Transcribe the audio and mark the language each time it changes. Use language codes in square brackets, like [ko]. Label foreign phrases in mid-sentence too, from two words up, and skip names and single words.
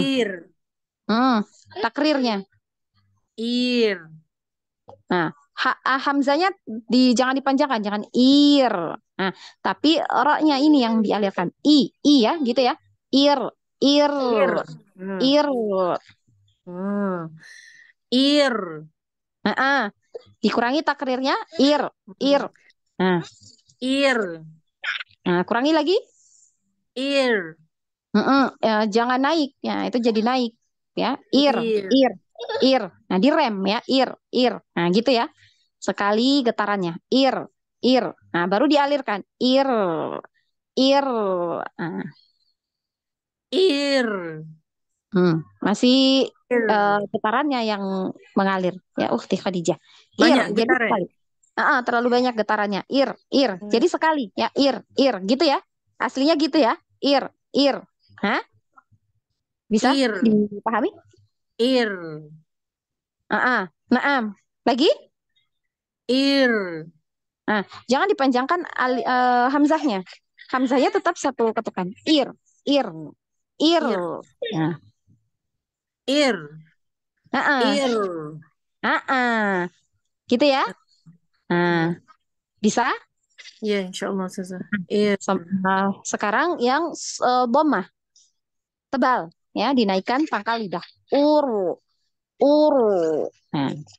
[id] Ir. Takrirnya. Ir. Nah, hamzahnya jangan dipanjangkan, jangan ir. Nah, tapi ro-nya ini yang dialirkan. I ya, gitu ya. Ir, ir, Ir. ir. Ir. Dikurangi takrirnya, ir, ir. Nah, Ir. kurangi lagi. Ir. Jangan naik, ya itu jadi naik, ya. Ir, Ir. ir, ir. Nah, direm ya, ir. Nah, gitu ya. Sekali getarannya, ir, ir. Nah, baru dialirkan, ir, ir. Nah, Ir. masih Ir. getarannya yang mengalir, ya. Ukti Khadijah. Banyak Jadi getar ya? sekali. Terlalu banyak getarannya, ir. Jadi sekali, ya, ir, gitu ya. Aslinya gitu ya, ir. Hah? Bisa Ir. dipahami? Ir. Naam. Lagi? Ir. Jangan dipanjangkan hamzahnya. Hamzahnya tetap satu ketukan. Ir. Ir. Nah, Ir. Ir. gitu ya. Nah, bisa? Ya, [ar] إن شاء الله, [id] Ustazah. Ir. Sekarang yang dhammah tebal ya, dinaikkan pangkal lidah. Uru. Nah,